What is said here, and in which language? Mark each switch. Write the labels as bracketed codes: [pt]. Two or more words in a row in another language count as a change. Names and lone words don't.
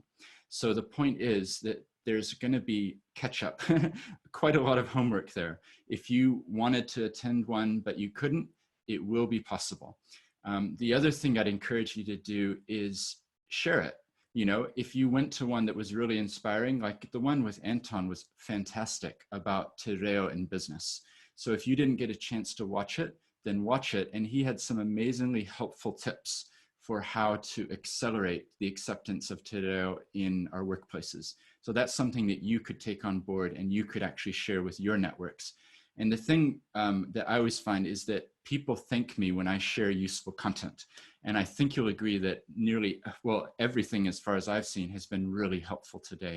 [en] So the point is that there's going to be catch up, quite a lot of homework there. If you wanted to attend one, but you couldn't, it will be possible. The other thing I'd encourage you to do is share it. You know, if you went to one that was really inspiring, like the one with Anton was fantastic about [mi] te reo [en] in business. So if you didn't get a chance to watch it, then watch it. And he had some amazingly helpful tips for how to accelerate the acceptance of [mi] te reo [en] in our workplaces. So that's something that you could take on board and you could actually share with your networks. And the thing that I always find is that people thank me when I share useful content. And I think you'll agree that nearly, well, everything as far as I've seen has been really helpful today.